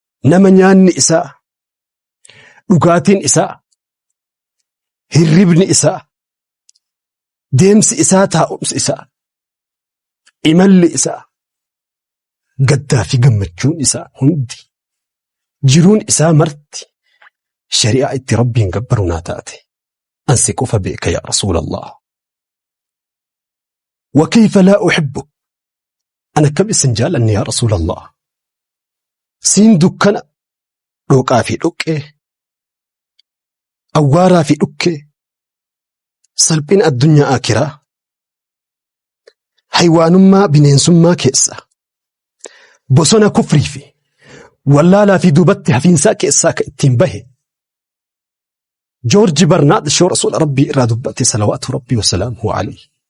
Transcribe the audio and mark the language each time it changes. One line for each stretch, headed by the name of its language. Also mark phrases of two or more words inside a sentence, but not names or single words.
Oromo: Nama nyaanni isaa, dhugaatiin isaa, hirribni isaa, deemsi isaa, taa'umsi isaa, imalli isaa, gaddaa fi gammachuun isaa hundi, jiruun isaa marti, shari'aa itti Rabbiin gabbaru naa taate. Ani si qofa beeka
Arabic: يا رسول الله. وكيف لا أحبك.
Oromo: Ani akkam isin jaalanne
Arabic: يا رسول الله.
Oromo: Siin dukkana, dhooqaa fi dhoqqee, awwaaraa fi dhukkee, salphina addunyaa akiraa, haywaanummaa bineensummaa keessa, bosona kufrii fi wallaalaa fi duubatti hafiinsaa keessaa ka ittiin bahe, Joorji Barnaad shoo Rasuula Rabbii irraa dubbate,
Arabic: صلوات ربي وسلامه عليه.